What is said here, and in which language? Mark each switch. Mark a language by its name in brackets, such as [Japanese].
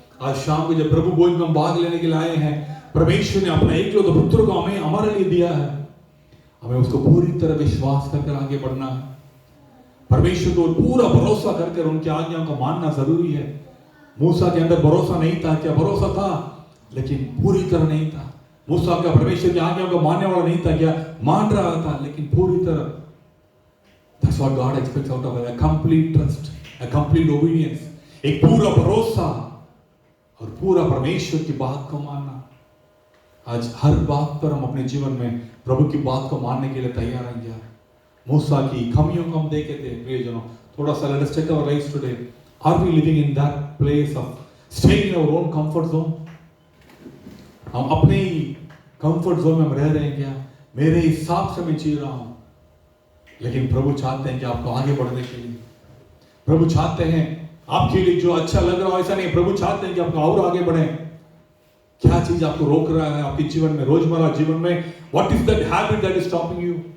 [Hindi] आज शाम को जब प्रभु भोज में हम भाग लेने के लिए आए हैं, परमेश्वर ने अपना एकलौता पुत्र को हमें हमारे लिए दिया है, हमें उसको पूरी तरह विश्वास करके आगे बढ़ना है। परमेश्वर को पूरा भरोसा करके उनकी आज्ञाओं को मानना जरूरी है। मूसा के अंदर भरोसा नहीं था, क्या भरोसा था, लेकिन पूरी तरह नहीं था। मूसा का परमेश्वर की आज्ञाओं को मानने वाला नहीं था, क्या मान रहा था, लेकिन पूरी तरह। [English] That's what God expects out of us, a complete trust, a complete obedience, [Hindi] एक पूरा भरोसा और पूरा परमेश्वर की बात को मानना। आज हर बात पर हम अपने जीवन में प्रभु की बात को मानने के लिए तैयार हैं क्या? मूसा की कमियों को हम देखे थे प्रियजनों। थोड़ा सा [English] let us check our lives today. Are we living in that place of staying in our own comfort zone? [Hindi] हम अपने ही कंफर्ट जोन में हम रह रहे हैं क्या? मेरे हिसाब से मैं जी रहा हूं, लेकिन प्रभु चाहते हैं कि आपको आगे बढ़ने के लिए, प्रभु चाहते हैं आपके लिए जो अच्छा लग रहा हो ऐसा नहीं, प्रभु चाहते हैं कि आपको और आगे बढ़े। क्या चीज आपको रोक रहा है आपके जीवन में, रोजमर्रा जीवन में? [English] What is that habit that is stopping you?